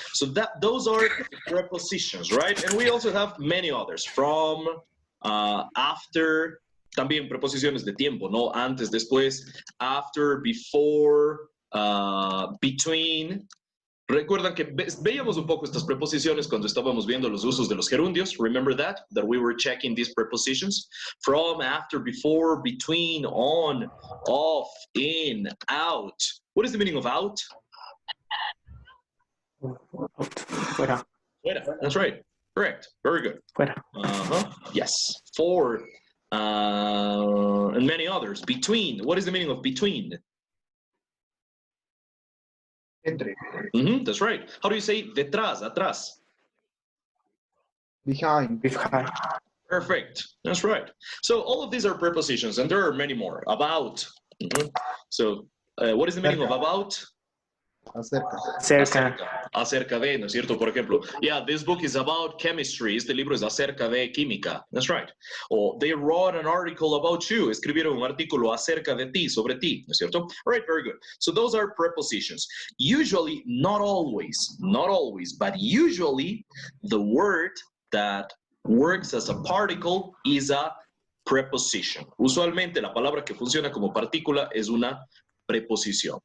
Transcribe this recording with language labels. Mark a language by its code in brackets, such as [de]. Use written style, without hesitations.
[en] So those are prepositions, right? And we also have many others, from, after, [es] también preposiciones de tiempo, ¿no? Antes, después, after, before, between. Recuerdan que veíamos un poco estas preposiciones cuando estábamos viendo los usos de los gerundios. [en] Remember that we were checking these prepositions? From, after, before, between, on, off, in, out. What is the meaning of out? [es] Fuera. [en] Fuera. That's right. Correct. Very good. [es] Fuera. [en] Yes. For, and many others. Between. What is the meaning of between? [es] Entre. [en] That's right. How do you say detrás, atrás? Behind. Behind. Perfect. That's right. So all of these are prepositions, and there are many more. About. So what is the meaning of about? [es] Acerca. Cerca. Acerca de, ¿no es cierto? Por ejemplo, [en] yeah, this book is about chemistry. [es] Este libro es acerca de química. [en] That's right. Or they wrote an article about you. [es] Escribieron un artículo acerca de ti, sobre ti, ¿no es cierto? [en] All right, very good. So those are prepositions. Usually, not always, but usually the word that works as a particle is a preposition. [es] Usualmente la palabra que funciona como partícula es una preposición.